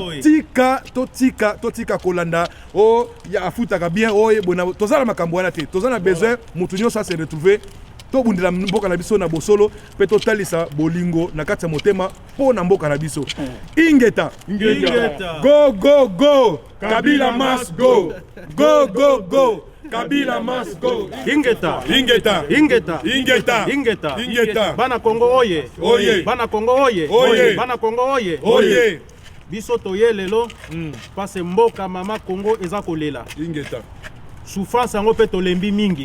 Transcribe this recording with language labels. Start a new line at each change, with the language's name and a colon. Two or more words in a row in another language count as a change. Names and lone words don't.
Lingala: totika kolanda o ya afutaka bien o ebona tozala makambo wana te tozala besoin mutu nyonso a
French: se retrouver
Lingala: to bundela mboka na biso na bosolo pe totalisa bolingo na kati ya motema po na mboka na biso ingeta go
English: Kabila must go Kabila must go.
Lingala: Ingeta. Bana Congo oye. Bana Congo oye. Bana Congo oye. Biso toye lelo. Parce mboka mama Congo eza kolela. Ingeta. Souffrance yango pe tolembi mingi.